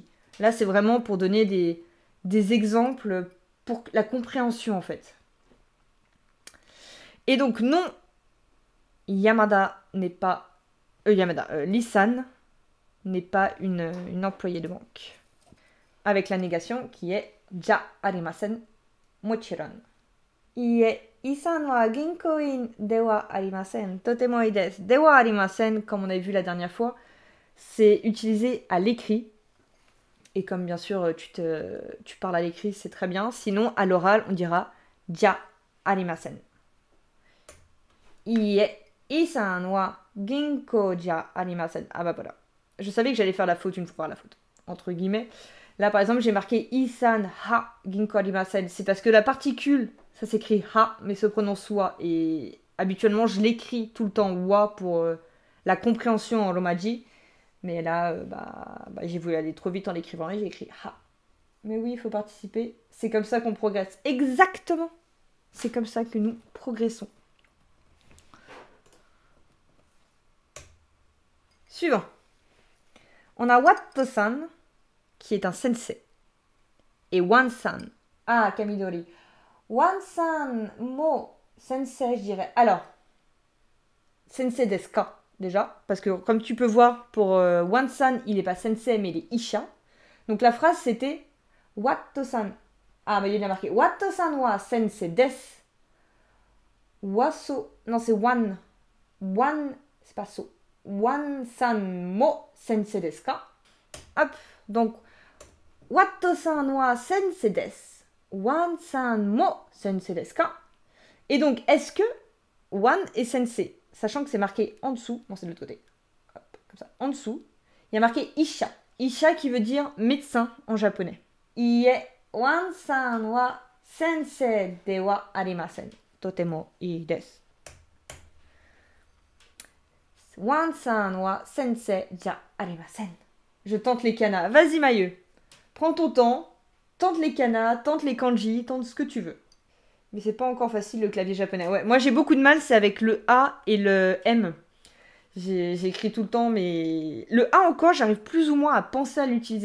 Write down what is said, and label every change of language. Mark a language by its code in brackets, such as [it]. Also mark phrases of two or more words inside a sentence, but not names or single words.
[fr] Là, c'est vraiment pour donner des exemples pour la compréhension, en fait. Et donc, non, Yamada n'est pas... Lee-san n'est pas une employée de banque. Avec la négation qui est [ja] じゃありません もちろん. いいえ、イーさんは銀行員ではありません。とてもいいです. ではありません, [fr] comme on a vu la dernière fois, c'est utilisé à l'écrit. Et comme bien sûr tu parles à l'écrit, c'est très bien. Sinon, à l'oral, on dira [ja] じゃありません. いいえ、イーさんは銀行じゃありません. [fr] Ah bah voilà. Je savais que j'allais faire la faute une fois, la faute, entre guillemets. Là, par exemple, j'ai marqué [ja] イーさんは銀行ありません. [fr] C'est parce que la particule, ça s'écrit ha, mais se prononce wa. Et habituellement, je l'écris tout le temps wa pour la compréhension en romaji. Mais là, j'ai voulu aller trop vite en l'écrivant et j'ai écrit ha. Mais oui, il faut participer. C'est comme ça qu'on progresse. Exactement. C'est comme ça que nous progressons. Suivant. On a Watto-san, qui est un sensei. Et Wan-san. Ah, Kamidori. [ja] ワンさん、も, sensei, [fr] je dirais. Alors, [ja] 先生ですか, déjà. [fr] Parce que, comme tu peux voir, pour Wan-san, il n'est pas sensei, mais il est isha. Donc, la phrase, c'était Watto-san. Ah, mais il y a marqué [ja] ワットさんは先生です. [fr] Waso. Non, c'est Wan. Wan, c'est pas so. [ja] ワンさんも先生ですか. [fr] Hop, donc, [ja] ワットさんは先生です. ワンさんも先生ですか. [fr] Et donc, est-ce que Wan est sensei? Sachant que c'est marqué en dessous. Non, c'est de l'autre côté. Hop, comme ça. En dessous, il y a marqué Isha. Isha qui veut dire médecin en japonais. [ja] Ie, ワンさんは先生ではありません. とてもいいです。ワンさんは先生じゃありません. [fr] Je tente les kanas. Vas-y, Mailleux. Prends ton temps. Tente les kanas, tente les kanji, tente ce que tu veux. Mais c'est pas encore facile le clavier japonais. Ouais, moi j'ai beaucoup de mal, c'est avec le A et le M. J'écris tout le temps, mais le A encore, j'arrive plus ou moins à penser à l'utiliser.